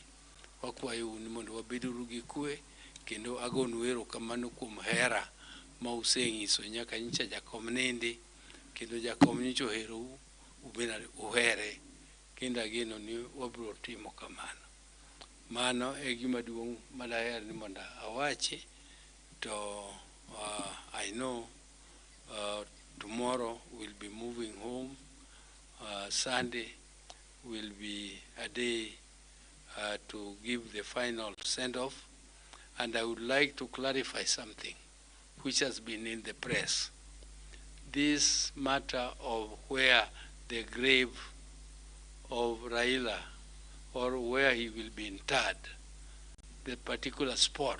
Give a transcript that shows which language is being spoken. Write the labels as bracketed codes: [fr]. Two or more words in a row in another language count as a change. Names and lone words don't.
[luo] Wakwayo ni mondo wabeduru gi kwe, kendo agonu erokamano kuom hera ma useng'iso nyaka nyicha jakom nindi, kendo jakom nyicha oherou, ubena uhere, kendo ageno ni wabiro timo kamano. Mano e gima duong' madaher ni mondo awachi. [en] To I know tomorrow we'll be moving home. Sunday will be a day to give the final send-off. And I would like to clarify something which has been in the press, this matter of where the grave of Raila or where he will be interred, the particular spot.